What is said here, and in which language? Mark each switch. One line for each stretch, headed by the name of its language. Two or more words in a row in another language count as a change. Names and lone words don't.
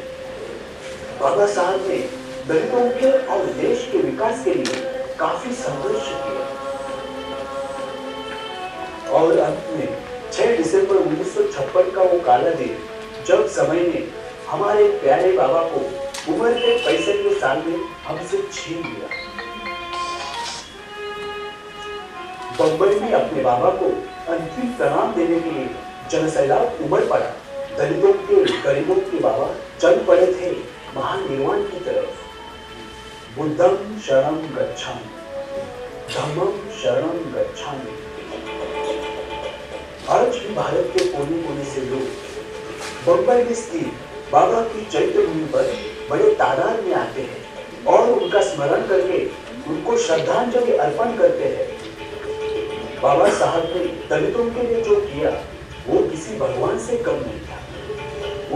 Hindi: बाबा साहब ने दलितों के और देश के विकास के लिए काफी संघर्ष किया और अंत में 6 दिसंबर 1956 का वो काला दिन, जब समय ने हमारे प्यारे बाबा को उम्र के 65वें साल में हमसे छीन लिया। बम्बई में अपने बाबा को अंतिम प्रणाम देने के लिए जनसैलाब उमड़ पड़ा। दलितों के गरीबों के बाबा चल पड़े थे महानिर्वाण की तरफ।
Pali: बुद्धं शरणं गच्छामि, धम्मं शरणं गच्छामि।
Hindi: आज भी भारत के कोने कोने से लोग बम्बई में स्थित बाबा की चैत्य भूमि पर बड़े तादाद में आते हैं और उनका स्मरण करके उनको श्रद्धांजलि अर्पण करते हैं। बाबा साहब ने दलितों के लिए जो किया वो किसी भगवान से कम नहीं था।